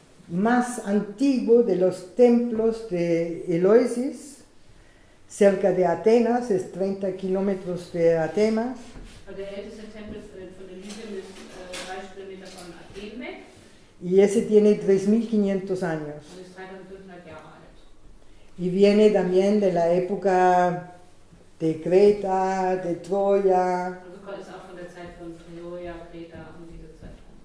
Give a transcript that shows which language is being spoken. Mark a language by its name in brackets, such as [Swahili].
[Spanish] más antiguo de los templos de Eleusis, cerca de Atenas, es 30 kilómetros de Atenas. [German] Der älteste Tempel von Elysium ist 30 Kilometer von Athen weg [Spanish] Y ese tiene 3.500 años. [German] und ist 3500 Jahre alt. [Spanish] Y viene también de la época de Creta, de Troya. [German] Also ist auch von der Zeit von Troja, Kreta und diese Zeit.